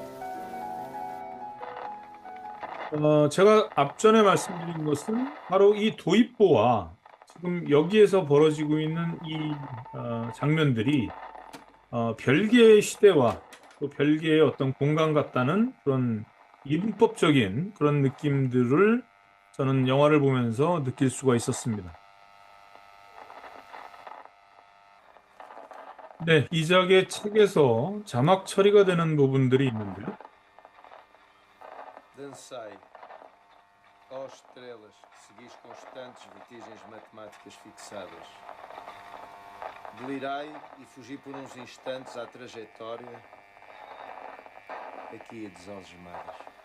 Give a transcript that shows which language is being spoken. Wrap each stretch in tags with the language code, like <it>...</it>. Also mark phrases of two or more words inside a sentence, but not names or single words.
<ko>제가 앞전에 말씀드린 것은 바로 이 도입부와 지금 여기에서 벌어지고 있는 이 장면들이 별개의 시대와 또 별개의 어떤 공간 같다는 그런 이분법적인 그런 느낌들을 저는 영화를 보면서 느낄 수가 있었습니다. 네, 이작의 책에서 자막 처리가 되는 부분들이 있는데요.</ko> <pt>Dancei, ó estrelas, que seguis constantes vertigens matemáticas fixadas. Delirai e fugi por uns instantes à trajetória, aqui a desalgemadas.</pt>